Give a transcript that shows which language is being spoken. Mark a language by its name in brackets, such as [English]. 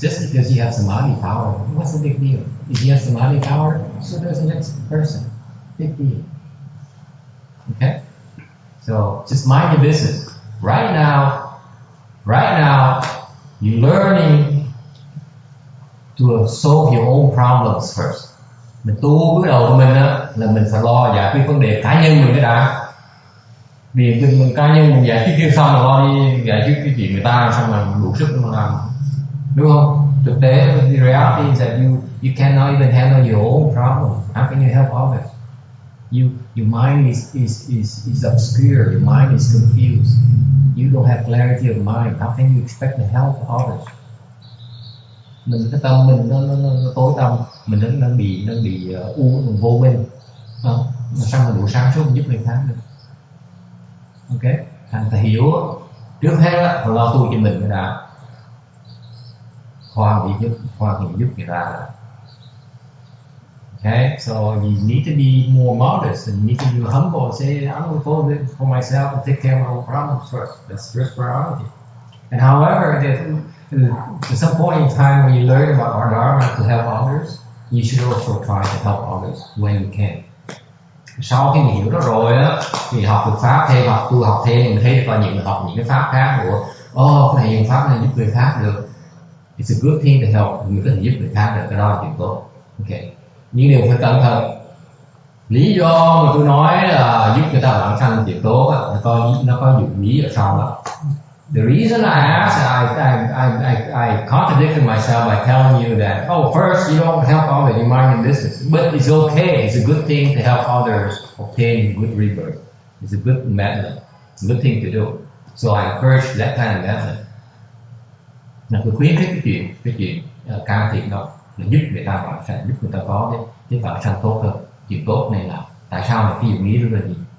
[English] Just because you have samadhi power, what's the big deal? If you have samadhi power, so does the next person. Big deal. Okay, so just mind your business. Right now, you're learning to solve your own problems first. [Vietnamese] Mình tu bước đầu của mình á, là mình phải lo giải quyết vấn đề cá nhân mình cái đã. Vì mình cá nhân mình giải quyết kia xong rồi lo đi giải quyết cái chuyện người ta, xong rồi đủ sức mà làm, đúng không? Thực tế, [English] the reality is that you cannot even handle your own problem. How can you help others? Your mind is obscure. Your mind is confused. You don't have clarity of mind. How can you expect to help others? [Vietnamese] Mình cái tâm mình nó tối tăm, mình đang bị vô minh, không? Mà sao mà đủ sáng suốt giúp người khác được? Ok, thành phải hiểu trước hết là lo tu cho mình cái đã. Khoan thì giúp người ta. [English] Okay, so you need to be more modest and you need to be humble and say, I'm going to go for myself and take care of my own problems first. That's first priority. And however, at some point in time when you learn about our Dharma to help others, you should also try to help others when you can. [Vietnamese] Sau khi mình hiểu đó rồi á, thì học được pháp thêm, tu học thêm, mình thấy có những học những cái pháp khác của cái này dùng pháp này giúp người khác được. [English] It's a good thing to help, [Vietnamese] người có thể giúp người khác được, cái đó là chuyện tốt. Ok, nhưng điều phải cẩn thận. Lý do mà tôi nói là giúp người ta vãng sanh là chuyện tốt á, nó có dụng ý ở sau đó. [English] The reason I asked, I contradicted myself by telling you that, first you don't help others, you mind your business. But it's okay, it's a good thing to help others obtain good rebirth. It's a good method, a good thing to do. So I encourage that kind of method. [Vietnamese] Tôi khuyến khích cái chuyện can thiệp đó, là giúp người ta vãng sanh, giúp người ta có cái vãng sanh tốt hơn. Chuyện tốt này là tại sao mà cái dụng ý đó là gì?